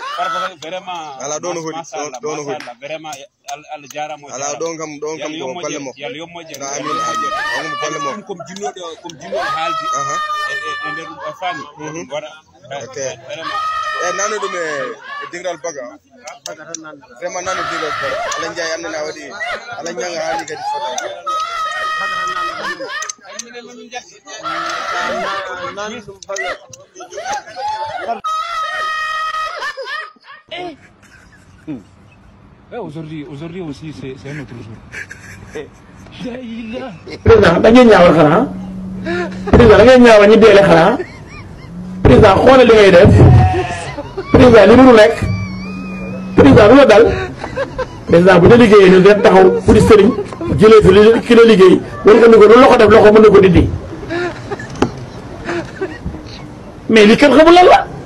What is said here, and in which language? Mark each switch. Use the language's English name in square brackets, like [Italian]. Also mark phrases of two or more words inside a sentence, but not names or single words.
[Fula] farba vraiment ala ɗon o hoɗi ɗon o hoɗi vraiment Allah jaramo ala ɗon kam ko balle mo yalla yommoje amin on balle mo comme jinnoɗo haaldi e nder ɗum o faami waɗa vraiment nanu ɗum e dingral baga vraiment nanu dingral baga ala jaay am nana waɗi ala ñanga haali kadi fota [French] Aujourd'hui aussi, c'est un autre jour. [Wolof] Président da ngeen ñaawal xanaa président da ngeen ñaawal ñi deele xanaa président xoolal li ngay def président li mënu nekk président lu la dal président bu ñu liggéeyee ñu def taxaw pour sëriñ jëlee fi ki la liggéey war nga ni ko lu loxo def loxo mën na ko dindi mais li kenn xamul lan la.